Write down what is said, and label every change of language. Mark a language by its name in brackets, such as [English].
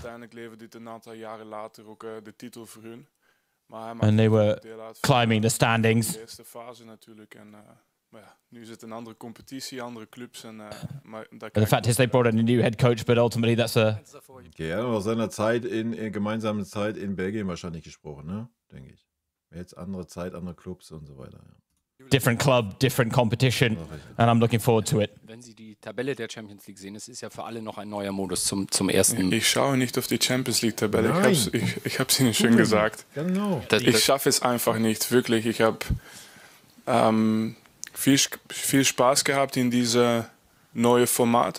[Dutch] Uiteindelijk leverde dit een aantal jaren later ook de titel voor hun. [English] And they were climbing the standings. [Dutch] De eerste fase natuurlijk. En, maar ja, nu is het een andere competitie, andere clubs. En, [English] And the fact is they brought in a new head coach, but ultimately that's a... [German] Okay, er hat aus seiner Zeit gemeinsamen Zeit in Belgien wahrscheinlich gesprochen, ne? Denke ich. Jetzt andere Zeit, andere Clubs und so weiter, ja. [English] Different club, different competition, and I'm looking forward to it. [German] Wenn Sie die Tabelle der Champions League sehen, es ist ja für alle noch ein neuer Modus zum ersten. Ich schaue nicht auf die Champions League Tabelle. Ich habe es Ihnen schon gesagt. Genau. Ich schaffe es einfach nicht, wirklich. Ich habe viel Spaß gehabt in diese neue Format.